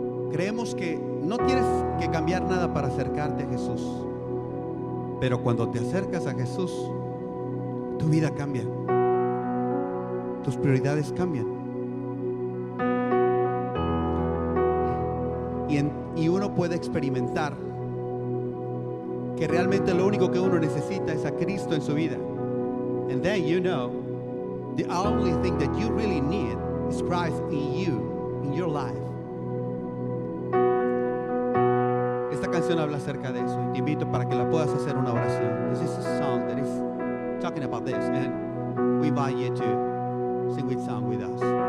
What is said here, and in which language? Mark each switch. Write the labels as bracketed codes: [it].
[es] Creemos que no tienes que cambiar nada para acercarte a Jesús, pero cuando te acercas a Jesús, tu vida cambia, tus prioridades cambian, y uno puede experimentar que realmente lo único que uno necesita es a Cristo en su vida. [en] And then you know the only thing that you really need is Christ in you, in your life. [es] Esta canción habla acerca de eso y te invito para que la puedas hacer una oración. [en] This is a song that is talking about this, and we invite you to sing with song with us.